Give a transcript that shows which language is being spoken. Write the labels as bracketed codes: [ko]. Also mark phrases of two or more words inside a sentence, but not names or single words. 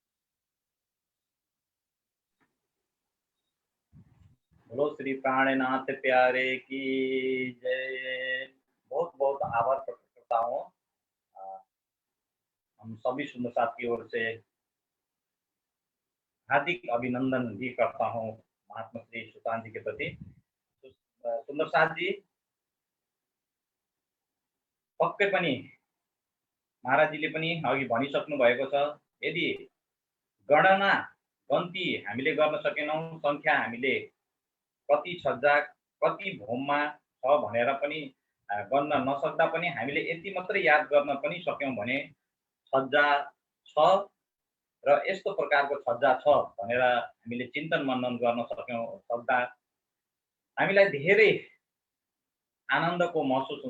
[hi] बोलो श्री प्राणनाथ प्यारे की जय। बहुत बहुत आभार प्रकट करता हूँ हम सभी सुंदर साथ की ओर से हार्दिक अभिनंदन भी करता हूँ महात्मा श्री सुशांत जी के प्रति। [ne] सुंदर साथ जी पक्कै पनि महाराजजीले पनि अघि भनिसक्नु भएको छ, यदि गणना गन्ती हामीले गर्न सकेनौं, संख्या हामीले कति छज्जा कति भूममा छ भनेर पनि गर्न नसक्दा पनि हामीले यति मात्रै याद गर्न पनि सक्यौं भने छज्जा छ र यस्तो प्रकारको छज्जा छ भनेर हामीले चिन्तन मनन गर्न सक्दा हामीलाई धेरै आनन्दको महसुस हुन्छ।